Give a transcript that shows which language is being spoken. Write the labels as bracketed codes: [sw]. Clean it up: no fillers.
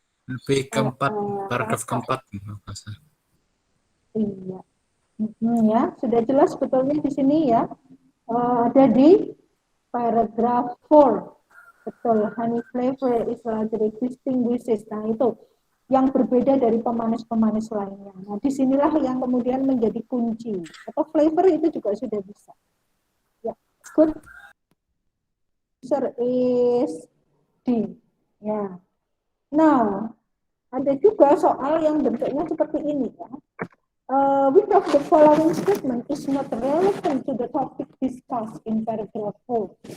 [id] lebih keempat, paragraf keempat. Iya. Ya, sudah jelas betulnya di sini ya. Ada di paragraf 4. Betul, [en] honey flavor is largely distinguishes. [id] Nah, itu yang berbeda dari pemanis-pemanis lainnya. Nah, disinilah yang kemudian menjadi kunci. Atau flavor itu juga sudah bisa. Ya, good. [en] Answer is D. Ya. [id] Now, ada juga soal yang bentuknya seperti ini ya. [en] Which of the following statement is not relevant to the topic discussed in paragraph 4?